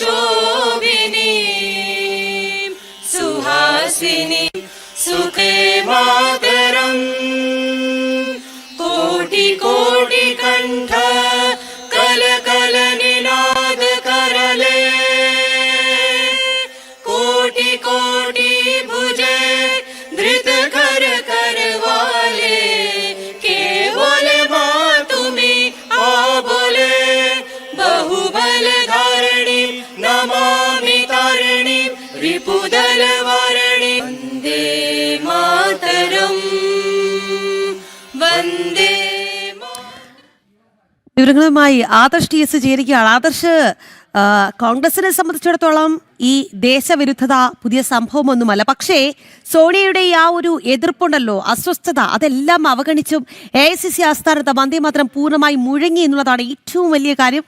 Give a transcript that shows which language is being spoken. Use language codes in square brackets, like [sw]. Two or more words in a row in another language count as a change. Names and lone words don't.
[sa] ശോഭിനീം സുഹാസിനീം സുഖേ മാതരം കോടി കോടി കണ്ഠ കല നിനാദ കരലേ കോടി കോടി ഭുജേ ധൃത കര करवाले केवल मातुमी आबोले बहुबल धारिणी नमामि तारिणी रिपुदल वारिणी वंदे मातरम वंदे. [ml] വിവരങ്ങളുമായി ആദർശ് TS ചേരുകയാണ്. ആദർശ്, കോൺഗ്രസിനെ സംബന്ധിച്ചിടത്തോളം ഈ ദേശവിരുദ്ധത പുതിയ സംഭവമൊന്നുമല്ല. പക്ഷേ സോണിയയുടെ ആ ഒരു എതിർപ്പുണ്ടല്ലോ, അസ്വസ്ഥത, അതെല്ലാം അവഗണിച്ചും AICC ആസ്ഥാനത്ത് വന്ദേമാതരം പൂർണ്ണമായി മുഴങ്ങി എന്നുള്ളതാണ് ഏറ്റവും വലിയ കാര്യം.